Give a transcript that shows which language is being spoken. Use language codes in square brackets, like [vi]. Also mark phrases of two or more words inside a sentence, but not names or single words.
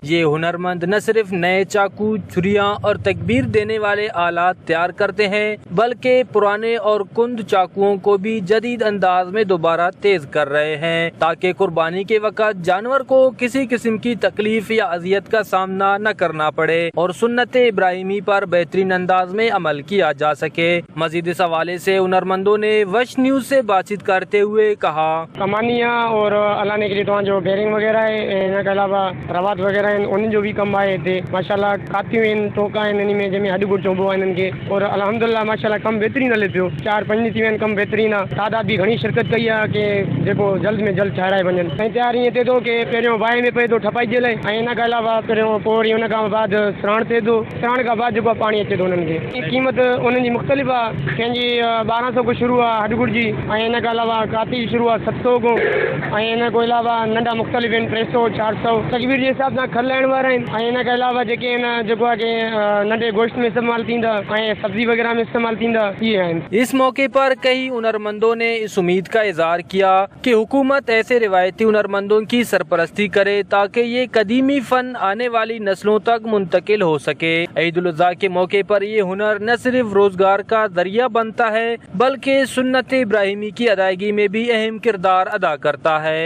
[ur] یہ ہنرمند نہ صرف نئے چاقو، چھریاں اور تکبیر دینے والے آلات تیار کرتے ہیں، بلکہ پرانے اور کند چاقوؤں کو بھی جدید انداز میں دوبارہ تیز کر رہے ہیں، تاکہ قربانی کے وقت جانور کو کسی قسم کی تکلیف یا اذیت کا سامنا نہ کرنا پڑے اور سنت ابراہیمی پر بہترین انداز میں عمل کیا جا سکے. مزید اس حوالے سے ہنرمندوں نے وش نیوز سے بات چیت کرتے ہوئے کہا, کمانیاں اور الانے کے لیے تو جو بیرنگ وغیرہ ہے، ان کے علاوہ رواط وغیرہ ہیں، انہیں جو بھی کام آئے تھے [sd] माशाल्लाह कातियूं आहिनि, टोका आहिनि, इन्हीं में जंहिंमें हॾ चइबो आहे इन्हनि खे, और [ar] الحمد لله ما شاء الله [sd] कम बेहतरीन हले पियो। 4-5 थी विया आहिनि, कम बेहतरीन आहे। तादाद भी घणी शिरकत कई आहे कि जेको जल्द में जल्द ठाहिराए वञनि। ऐं तयारी ईअं थिए थो कि पहिरियों बाहि में पए थो ठपाई जे लाइ, ऐं इन खां अलावा पहिरियों पोइ वरी उन खां बाद सराण थिए थो, सराण खां बाद जेको पाणी अचे थो उन्हनि खे। क़ीमत उन्हनि जी मुख़्तलिफ़ आहे, कंहिंजी 1200 खां शुरू आहे हॾगुड़ जी, ऐं इन खां अलावा काती शुरू आहे 700 खां, ऐं इन खां अलावा नंढा मुख़्तलिफ़ आहिनि 300-400 तकबीर जे हिसाब सां खल लाइण वारा आहिनि। ऐं इन खां अलावा जेके आहिनि जेको आहे कि नंढे गोश्त में इस्तेमालु थींदा ऐं सब्जी वग़ैरह में इस्तेमालु थींदा, इहे आहिनि। [ur] اس موقع پر کئی ہنرمندوں نے اس امید کا اظہار کیا کہ حکومت ایسے روایتی ہنرمندوں کی سرپرستی کرے تاکہ یہ قدیمی فن آنے والی نسلوں تک منتقل ہو سکے. عید الاضحیٰ کے موقع پر یہ ہنر نہ صرف روزگار کا ذریعہ بنتا ہے، بلکہ سنت ابراہیمی کی ادائیگی میں بھی اہم کردار ادا کرتا ہے.